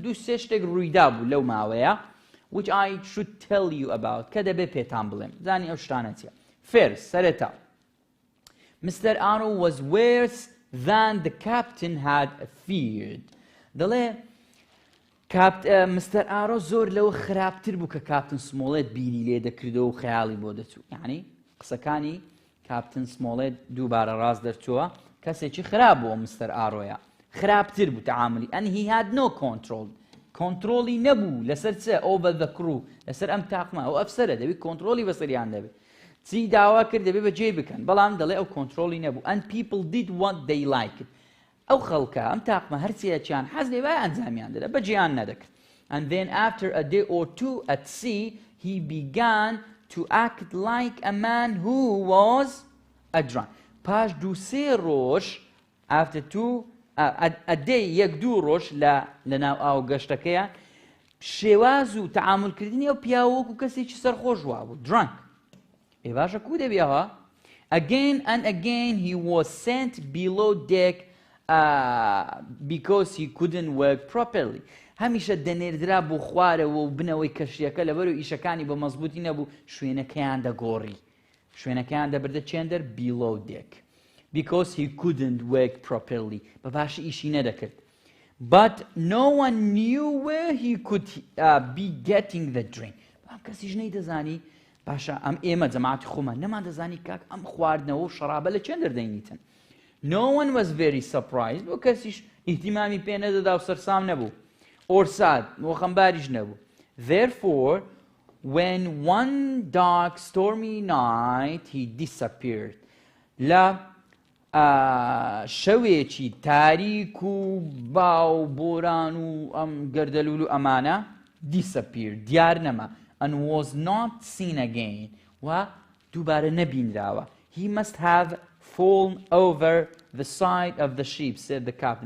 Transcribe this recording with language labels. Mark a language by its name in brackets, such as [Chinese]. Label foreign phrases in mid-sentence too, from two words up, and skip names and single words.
[Central Kurdish] دوو سێ شتێک ڕوویدا بوو لەو ماوەیە [English] which I should tell you about. [Central Kurdish] کە دەبێ پێتان بڵێم. زانی ئەو شتانە چییە؟ First, سەرەتا. [English] Mr. Arrow was worse than the captain had feared. [Central Kurdish] دەڵێ مستەر ئارۆ زۆر لەوە خراپتر بوو کە کاپتن سمۆڵێت بیری لێ دەکردەوە و خەیاڵی بۆ دەچوو. یعنی قسەکانی کاپتن سمۆڵێت دووبارە ڕاست دەرچووە کەسێکی خراپ بووە مستەر ئارۆیە. خراپتر بوو تەعاملی. [English] And he had no control. [Central Kurdish] کۆنتڕۆڵی نەبوو لەسەر چ [English] over the crew [Central Kurdish] لەسەر ئەم تاقمە ئەو ئەفسەرە دەبێت کۆنتڕۆڵی بەسەریان دەبێت. چی داوا کرد دەبێت بەجێ بکەن بەڵام دەڵێ ئەو کۆنتڕۆڵی نەبوو. [English] And people did what they liked. [Central Kurdish] ئەو خەڵکە ئەم تاقمە هەرچیەکیان حەز لێ وای ئەنجامیان دەدا بەجێیان نەدەکرد. [English] And then after a day or two at sea he began to act like a man who was drunk. [Central Kurdish] پاش دوو سێ ڕۆژ [English] after two a day [Central Kurdish] یەک دوو ڕۆژ لەناو ئاو گەشتەکەیان شێواز و تەعاملکردنی ئەو پیاوەکو کەسێکی سەرخۆش وا بوو drunk. ئێ باشە کو دەبێەوە [English] again and again he was sent below deck because he couldn't work properly. [Central Kurdish] هەمیشە دەنێردرا بۆ خوارەوە و بنەوەی کەشیەکە لەبەرەوە ئیشەکانی بە مەزبوطی نەبوو شوێنەکەیان دەگۆڕی. شوێنەکەیان دەبردە چێندەر [English] below deck because he couldn't work properly. [Central Kurdish] بە باشی ئیشی نەدەکرد. [English] But no one knew where he could be getting the drink. [Central Kurdish] ئەم کەسیش نەیدەزانی باشە ئەم ئێمە جەماعەتی خۆمان نەمان دەزانی کاک ئەم خواردنەوە و شەرابە لە چێندەر دەینیتن. [English] No one was very surprised. [Central Kurdish] بۆ کەسیش ئیهتیمامی پێ نەدەدا و سەرسام نەبوو. [English] Or sad. [Central Kurdish] بۆ خەمباریش نەبوو. [English] Therefore, when one dark stormy night he disappeared. [Central Kurdish] لە شەوێکی تاریک و باو بۆران و ئەم گەردەلوول و ئەمانە disappeared. دیار نەما. [English] And was not seen again. [Central Kurdish] و دووبارە نەبینراوە. [English] He must have fallen over the side of the ship, said the captain.